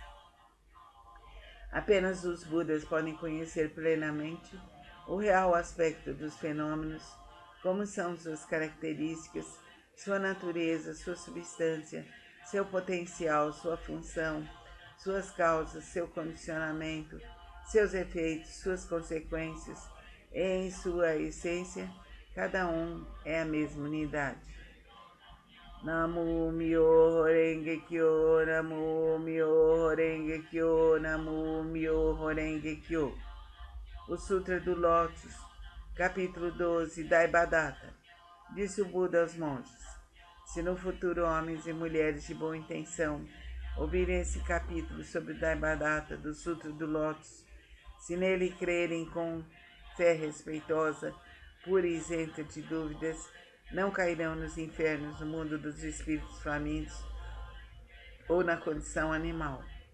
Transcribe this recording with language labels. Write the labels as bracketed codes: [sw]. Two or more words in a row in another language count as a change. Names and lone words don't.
[pt] Apenas os Budas podem conhecer plenamente o real aspecto dos fenômenos, como são suas características, sua natureza, sua substância, seu potencial, sua função, suas causas, seu condicionamento, seus efeitos, suas consequências, e em sua essência, cada um é a mesma unidade. [ja] 南無妙法蓮華経、南無妙法蓮華経、南無妙法蓮華経. [pt] O Sutra do Lótus, capítulo 12, Daibhadata. Disse o Buda aos monges: se no futuro homens e mulheres de boa intenção ouvirem esse capítulo sobre o Daibhadata do Sutra do Lótus, se nele crerem com fé respeitosa, pura e isenta de dúvidas, não cairão nos infernos, no mundo dos espíritos famintos ou na condição animal.